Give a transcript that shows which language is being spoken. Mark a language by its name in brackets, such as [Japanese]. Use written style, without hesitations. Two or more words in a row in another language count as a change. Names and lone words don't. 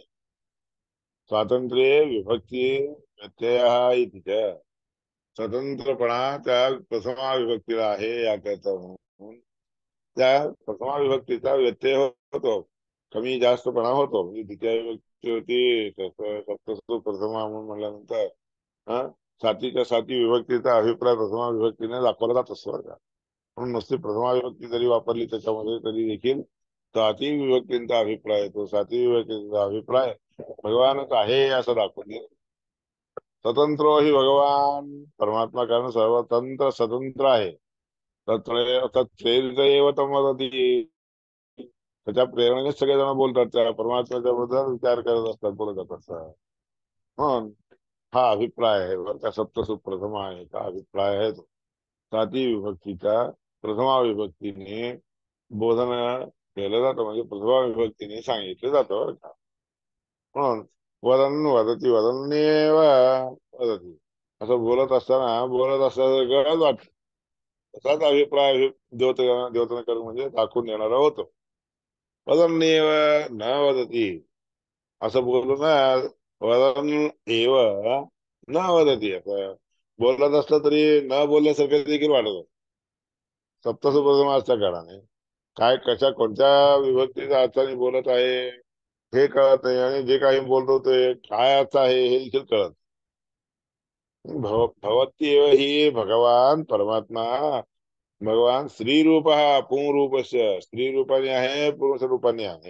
[Marathi] स्वातंत्र्य विभक्ती व्यत्यय तिथे स्वतंत्रपणा त्या प्रथमा विभक्तीला आहे याकरता म्हणून त्या प्रथमा विभक्तीचा व्यत्यय होतो, कमी जास्तपणा होतो. म्हणजे द्वितीय विभक्ती होती [Sanskrit] सप्तसु प्रथमा [Marathi] म्हणून म्हणल्यानंतर हा सातीच्या साती विभक्तीचा अभिप्राय प्रथमा विभक्तीने दाखवला जात असतो बरं का. म्हणून नुसती प्रथमा विभक्ती जरी वापरली त्याच्यामध्ये तरी देखील साती विभक्तींचा अभिप्राय येतो. साती विभक्तीचा अभिप्राय भगवानच आहे असं दाखवून दे. स्वतंत्र ही भगवान परमात्मा, कारण सर्वतंत्र स्वतंत्र आहे. [Sanskrit] तत्प्रेरित तमवदती, [Marathi] त्याच्या प्रेरणेने सगळेजण बोलतात, त्या परमात्म्याच्या बद्दल विचार करत असतात, बोलत असतात. म्हणून हा अभिप्राय आहे बरं का. [Sanskrit] सप्तसु प्रथमा [Marathi] आहे का अभिप्राय आहे तो साती विभक्तीच्या प्रथमा विभक्तीने बोधन केलं जातं, म्हणजे प्रथमा विभक्तीने सांगितलं जातं बरं का. म्हणून [Sanskrit] वदन वदती वदन्येव वदती [Marathi] असं बोलत असताना बोलत असल्यासारखं वाटत. असाच अभिप्राय द्योतनकर म्हणजे दाखवून देणारा होतो. [Sanskrit] वदन्नेव न वदती [Marathi] असं बोलू ना, [Sanskrit] वदन एव न वदती [Marathi] असं बोलत असलं तरी न बोलल्यासारखं देखील वाटत. सप्तसुप्रथमाच्या काळाने काय कशा कोणत्या विभक्तीच्या अर्थाने बोलत आहे हे कळत नाही, आणि जे काही बोलतो ते काय अर्थ आहे हे देखील कळत. भवत्येव ही भगवान परमात्मा, भगवान स्त्री रूप हा पुंरूपस्य स्त्री रूपाने आहे, पुरुष रूपाने आहे.